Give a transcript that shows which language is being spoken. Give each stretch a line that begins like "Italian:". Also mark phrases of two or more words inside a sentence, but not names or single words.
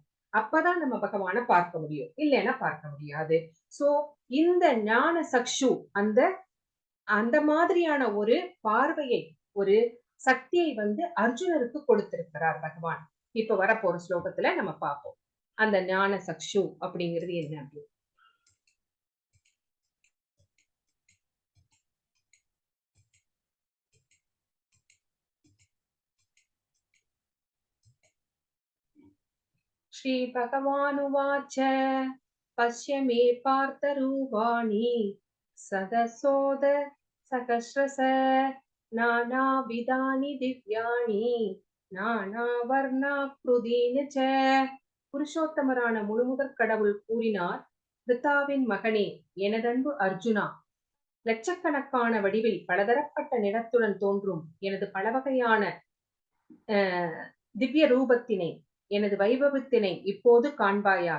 Tamil: அப்பதான் நம்ம பகவான பார்க்க முடியும், இல்லைன்னா பார்க்க முடியாது. சோ இந்த ஞான சக்ஷு, அந்த அந்த மாதிரியான ஒரு பார்வையை, ஒரு சக்தியை வந்து அர்ஜுனருக்கு கொடுத்திருக்கிறார் பகவான். இப்ப வரப்போற ஸ்லோகத்துல நம்ம பார்ப்போம் அந்த ஞான சக்ஷு அப்படிங்கிறது என்ன அப்படின்னு.
Sanskrit: श्रीभगवानुवाच पश्य मे पार्थरूपाणि सदसोद सहस्रश नानाविधानि दिव्यानि नानावर्णाकृतीनि च.
Tamil: புருஷோத்தமரான முழுமுதற் கடவுள் கூறினார், பிதாவின் மகனே, எனதன்பு அர்ஜுனா, லட்சக்கணக்கான வடிவில் பலதரப்பட்ட நிறத்துடன் தோன்றும் எனது பலவகையான திவ்ய ரூபத்தினை, எனது வைபவத்தினை இப்போது காண்பாயாக.